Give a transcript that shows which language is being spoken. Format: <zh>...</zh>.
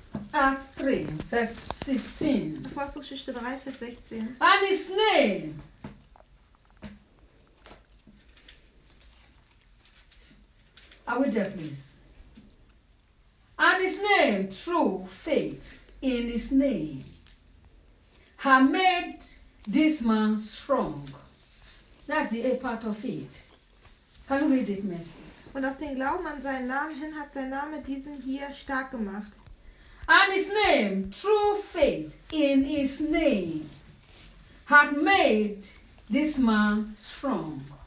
<en>And his name, true faith in his name, have made this man strong. That's the A part of it. Can you read it, Miss?</en> <de>Und auf den Glauben an seinen Namen hin hat sein Name diesen hier stark gemacht.</de> <en>And his name, true faith in his name, had made this man strong.</en>